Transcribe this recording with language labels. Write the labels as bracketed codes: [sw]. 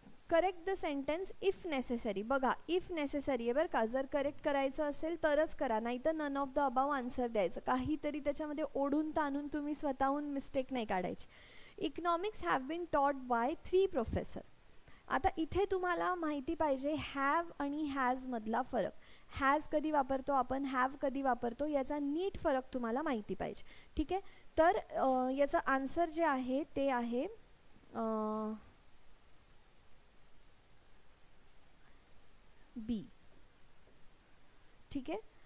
[en] Correct the sentence if necessary. [mr] बघा [en] if necessary [mr] आहे बरं का. जर करेक्ट करायचं असेल तरच करा, नाही तर [en] none of the above [mr] answer द्यायचं. काहीतरी त्याच्यामध्ये ओढून ताणून तुम्ही स्वतःहून मिस्टेक नाही काढायची. [en] Economics have been taught by 3 professor. [mr] आता इथे तुम्हाला माहिती पाहिजे हॅव आणि हॅज मधला फरक. हॅज कधी वापरतो आपण, हॅव कधी वापरतो, याचा नीट फरक तुम्हाला माहिती पाहिजे. ठीक आहे. तर याचा आन्सर जे आहे ते आहे बी. ठीक आहे.